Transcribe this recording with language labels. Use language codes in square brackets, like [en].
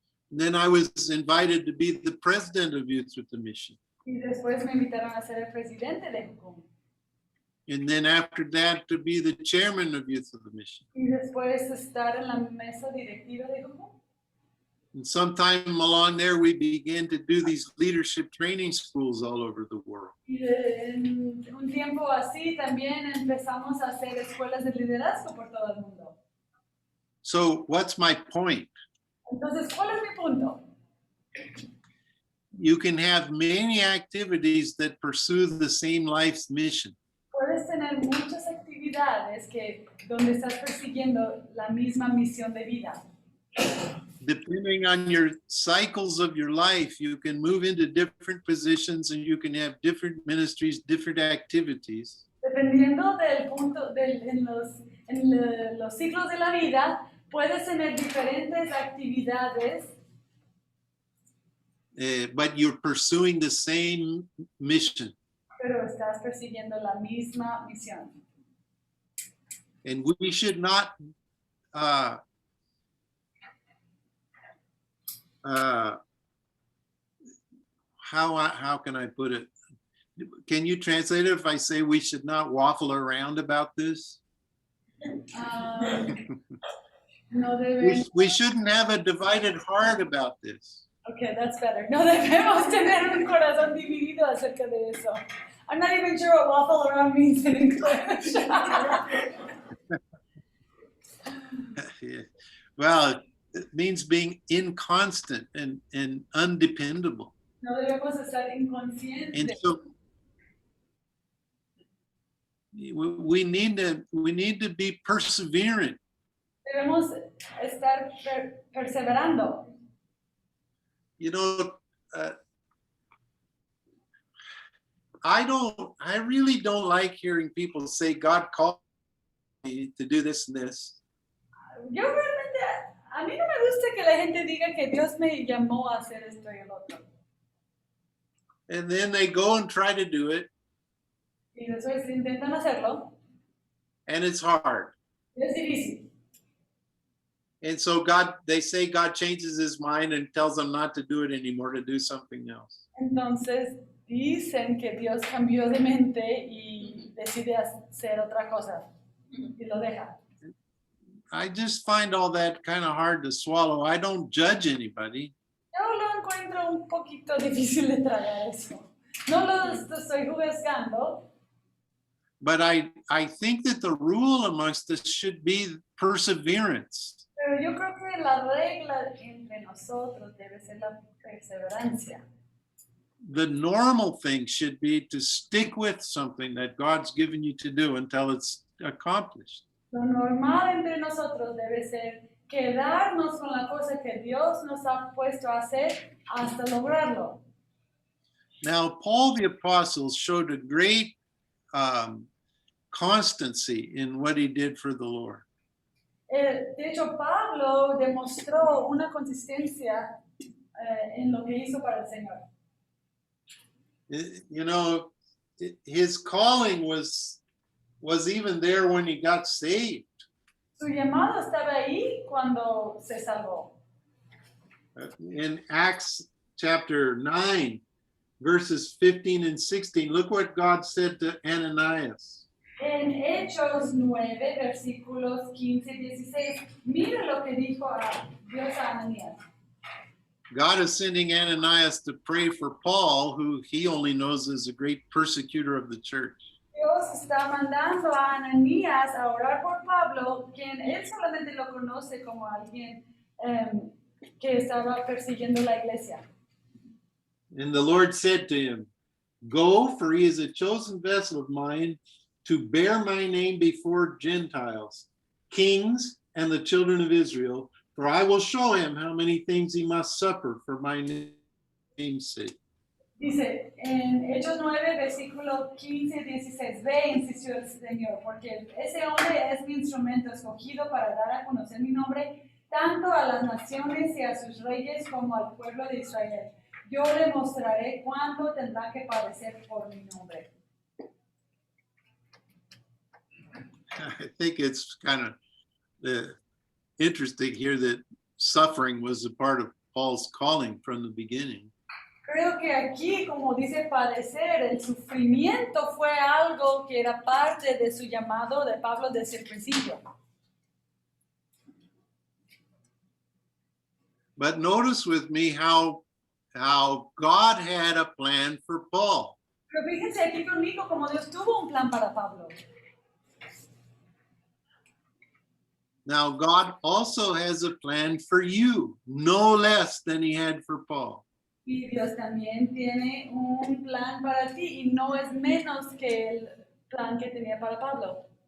[en] And then I was invited to be the president of Youth with the Mission. [es] Y después me invitaron a ser el presidente de Jucum. [en] And then after that, to be the chairman of Youth with the Mission. [es] Y después estar en la mesa directiva de Jucum. [en] And sometime along there, we began to do these leadership training schools all over the world. [es] Y en un tiempo así también empezamos a hacer escuelas de liderazgo por todo el mundo. [en] So what's my point? [es] Entonces, ¿cuál es mi punto? [en] You can have many activities that pursue the same life's mission. [es] Puedes tener muchas actividades donde estás persiguiendo la misma misión de vida. [en] Depending on your cycles of your life, you can move into different positions and you can have different ministries, different activities. [es] Dependiendo del punto, en los ciclos de la vida, puedes tener diferentes actividades, [en] But you're pursuing the same mission. [es] pero estás persiguiendo la misma misión. [en] And we should not how can I put it? Can you translate it if I say we should not waffle around about this? [es] No debemos, [en] We shouldn't have a divided heart about this. okay, that's better. [es] No debemos tener un corazón dividido acerca de eso. [en] I'm not even sure what waffle around means in English. Yeah. Well, it means being inconstant and undependable. [es] No debemos estar inconscientes. [en] And so we need to be perseverant. [es] Debemos estar perseverando. [en] You know, I really don't like hearing people say God called me to do this and this. [es] yo realmente, a mí no me gusta que la gente diga que Dios me llamó a hacer esto y el otro. [en] And then they go and try to do it, [es] Y después intentan hacerlo, [en] and it's hard. [es] y es difícil. [en] And so they say God changes his mind and tells them not to do it anymore, to do something else. [es] Entonces dicen que Dios cambió de mente y decide hacer otra cosa y lo deja. [en] I just find all that kind of hard to swallow. I don't judge anybody. [es] Yo lo encuentro un poquito difícil de tragar eso. No lo estoy juzgando, [en] But I think that the rule amongst us should be perseverance. [es] pero yo creo que la regla entre nosotros debe ser la perseverancia. [en] The normal thing should be to stick with something that God's given you to do until it's accomplished. [es] Lo normal entre nosotros debe ser quedarnos con la cosa que Dios nos ha puesto a hacer hasta lograrlo. [en] Now, Paul the Apostle showed a great constancy in what he did for the Lord. [es] De hecho, Pablo demostró una consistencia en lo que hizo para el Señor. [en] You know, his calling was even there when he got saved. [es] Su llamado estaba ahí cuando se salvó. [en] In Acts chapter 9, verses 15 and 16, look what God said to Ananias. [es] En Hechos 9, versículos 15 y 16, mira lo que dijo a Dios a Ananías. [en] God is sending Ananias to pray for Paul, who he only knows is a great persecutor of the church. [es] Dios está mandando a Ananías a orar por Pablo, quien él solamente lo conoce como alguien que estaba persiguiendo la iglesia. [en] And the Lord said to him, "Go, for he is a chosen vessel of mine to bear my name before Gentiles, kings, and the children of Israel, for I will show him how many things he must suffer for my name's sake." [es] Dice en Hechos 9, versículo 15 y 16, ve, insistió el Señor, porque ese hombre es mi instrumento escogido para dar a conocer mi nombre tanto a las naciones y a sus reyes como al pueblo de Israel. Yo le mostraré cuánto tendrá que padecer por mi nombre. [en] I think it's kind of interesting here that suffering was a part of Paul's calling from the beginning. [es] Creo que aquí, como dice padecer, el sufrimiento fue algo que era parte de su llamado de Pablo desde el principio. [en] But notice with me how God had a plan for Paul. [es] Pero fíjense aquí conmigo como Dios tuvo un plan para Pablo. [en] Now, God also has a plan for you, no less than he had for Paul. [es] Y Dios también tiene un plan para ti y no es menos que el plan que tenía para Pablo.